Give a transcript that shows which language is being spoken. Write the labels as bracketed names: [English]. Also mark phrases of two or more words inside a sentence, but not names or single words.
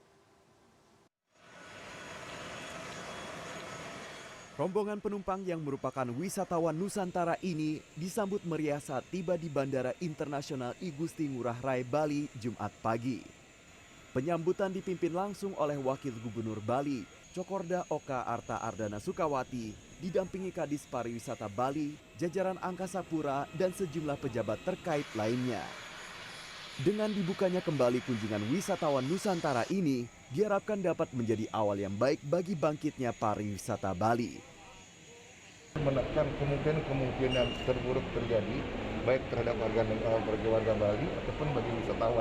[Indonesian] Rombongan penumpang yang merupakan wisatawan Nusantara ini disambut meriah saat tiba di Bandara Internasional I Gusti Ngurah Rai Bali Jumat pagi. Penyambutan dipimpin langsung oleh Wakil Gubernur Bali, Cokorda Oka Arta Ardana Sukawati, didampingi Kadis Pariwisata Bali, jajaran Angkasa Pura, dan sejumlah pejabat terkait lainnya. Dengan dibukanya kembali kunjungan wisatawan Nusantara ini, diharapkan dapat menjadi awal yang baik bagi bangkitnya pariwisata Bali. Menekan kemungkinan terburuk terjadi, baik terhadap warga Bali ataupun bagi wisatawan.